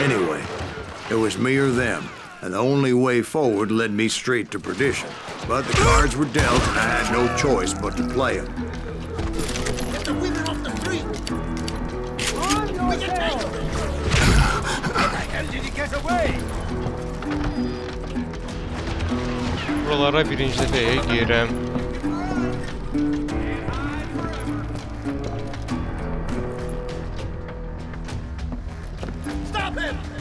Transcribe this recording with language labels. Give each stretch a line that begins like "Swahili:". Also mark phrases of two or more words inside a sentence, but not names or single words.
English: Anyway, it was me or them, and the only way forward led me straight to perdition. But the cards were dealt, and I had no choice but to play them. Get the women off the street! We can take them! How the hell did he get away?
Azerbaijani: Buralara birinci dəfəyə girəm.
English: Stop him!